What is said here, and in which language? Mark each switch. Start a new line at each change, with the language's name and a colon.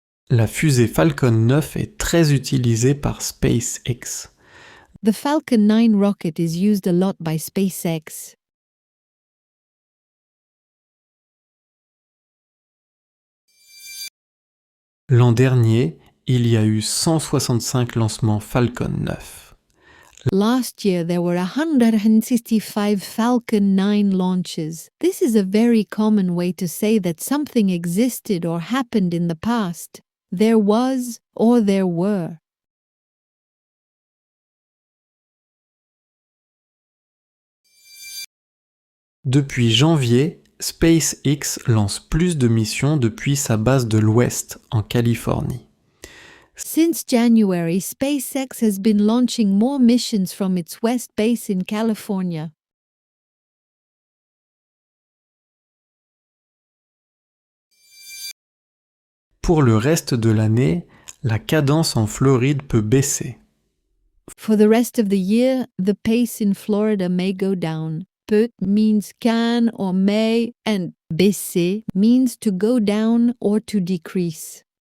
French: La fusée Falcon 9 est très utilisée par SpaceX.
English: The Falcon 9 rocket is used a lot by SpaceX.
French: L'an dernier, il y a eu 165 lancements Falcon 9.
English: Last year, there were 165 Falcon 9 launches. This is a very common way to say that something existed or happened in the past. There was or there were.
French: Depuis janvier, SpaceX lance plus de missions depuis sa base de l'Ouest, en Californie.
English: Since January, SpaceX has been launching more missions from its west base in California.
French: Pour le reste de l'année, la cadence en Floride peut baisser.
English: For the rest of the year, the pace in Florida may go down. Peut means can or may, and baisser means to go down or to decrease.